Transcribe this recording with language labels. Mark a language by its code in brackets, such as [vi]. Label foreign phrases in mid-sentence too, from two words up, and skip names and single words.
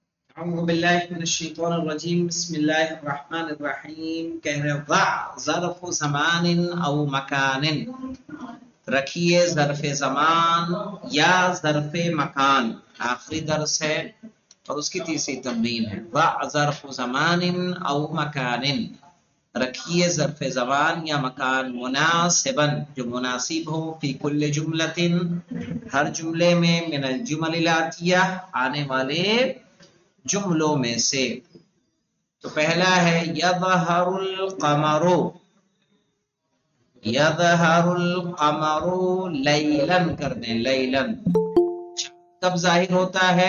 [ar] اعوذ باللہ من الشیطان الرجیم بسم اللہ الرحمن الرحیم [ur] کہہ رہے [ar] ضع ظرف زمان او مکان، [ur] رکھیے ظرف زمان یا ظرف مکان، آخری درس ہے اور اس کی تیسری تمرین ہے۔ [ar] ضع ظرف زمان او مکان، [ur] رکھیے ظرف زمان یا مکان مناسبا جو مناسب ہو، [ar] فی کل جملۃ [ur] ہر جملے میں، [ar] من الجمل الاتیہ [ur] آنے والے جملوں میں سے۔ تو پہلا ہے [ar] یظہر القمر، یظہر القمر لیلاً [ur] کر دیں، لیلاً کب ظاہر ہوتا ہے؟